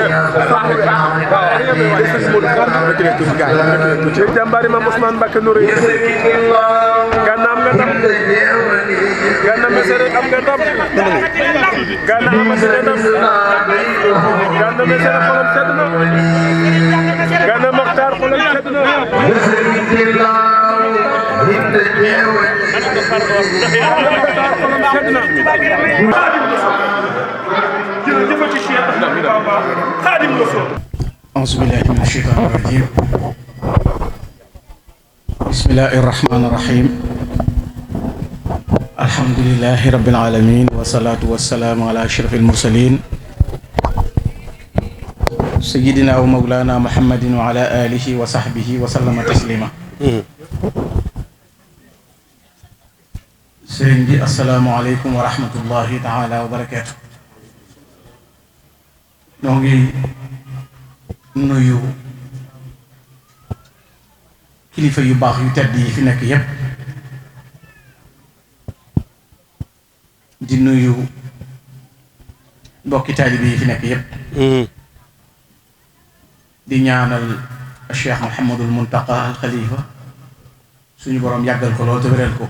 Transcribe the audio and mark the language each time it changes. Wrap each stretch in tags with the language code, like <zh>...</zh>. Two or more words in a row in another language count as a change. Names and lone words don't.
<wo>jàmbaari Maam Ousmane Mbacké Noreyni Gana am nga ndam Gana Messere am nga ndam Gana amatine ndam Gana Messere xolam sedd na Gana Mokhtar xolam sedd na</wo> <ar>أعوذ بالله من الشيطان الرجيم بسم الله الرحمن الرحيم الحمد لله رب العالمين والصلاة والسلام على أشرف المرسلين سيدنا ومولانا محمد وعلى آله وصحبه وسلم تسليما سيدي السلام عليكم ورحمة الله تعالى وبركاته</ar> <wo>نوغي nuyu kilifa yu baax yu tedd yi fi nekk yépp di nuyu mbokki taalibe yi fi nekk yépp di ñaanal Cheikh Mouhamadul Muntaqa al Khalifa suñu boroom yàggal ko lool te wéral ko</wo>